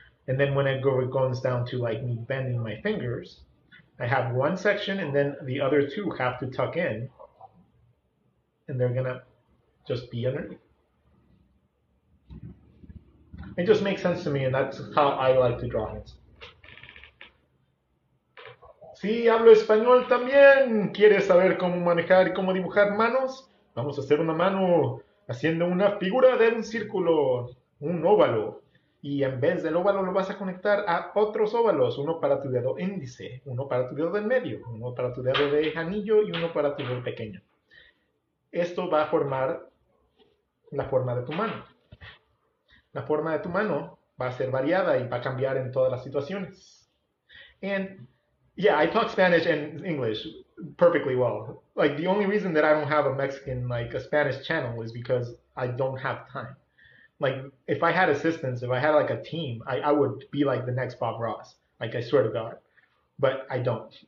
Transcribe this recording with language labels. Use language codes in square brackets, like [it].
[en] And then when it goes down to like me bending my fingers, I have one section and then the other two have to tuck in, and they're gonna just be underneath. It just makes sense to me, and that's how I like to draw hands. [es] Sí, hablo español también. ¿Quieres saber cómo manejar y cómo dibujar manos? Vamos a hacer una mano haciendo una figura de un círculo, un óvalo. Y en vez del óvalo lo vas a conectar a otros óvalos, uno para tu dedo índice, uno para tu dedo del medio, uno para tu dedo de anillo y uno para tu dedo pequeño. Esto va a formar la forma de tu mano. La forma de tu mano va a ser variada y va a cambiar en todas las situaciones. [en] And yeah, I talk Spanish and English perfectly well. Like the only reason that I don't have a Mexican, like a Spanish channel is because I don't have time. Like if I had assistants, if I had like a team, I would be like the next Bob Ross. Like I swear to God. But I don't.